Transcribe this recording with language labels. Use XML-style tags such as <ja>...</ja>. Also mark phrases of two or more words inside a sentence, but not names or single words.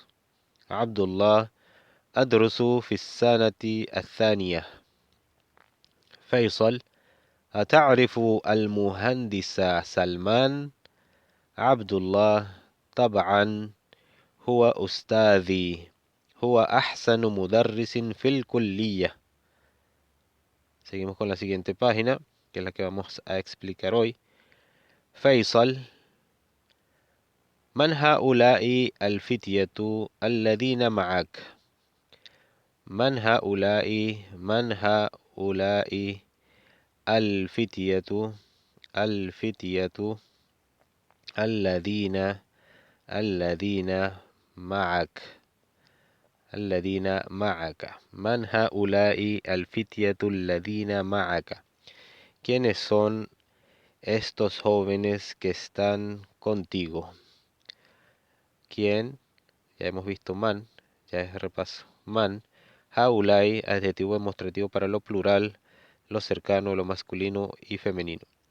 <ar>عبد الله. أدرس في السنة الثانية. فيصل. أتعرف المهندس سلمان؟ عبد الله. طبعا، هو أستاذي، هو أحسن مدرس في الكلية.</ar> <es>Seguimos con la siguiente página, que es la que vamos a explicar hoy.</es> <ar>فيصل. من هؤلاء الفتية الذين معك؟ من هؤلاء الفتية الذين معك؟ من هؤلاء الفتية الذين معك؟</ar> <es>¿Quiénes son estos jóvenes que están contigo? ¿Quién? Ya hemos visto man, ya es repaso. Man. Haulai, adjetivo demostrativo para lo plural, lo cercano, lo masculino y femenino.</es>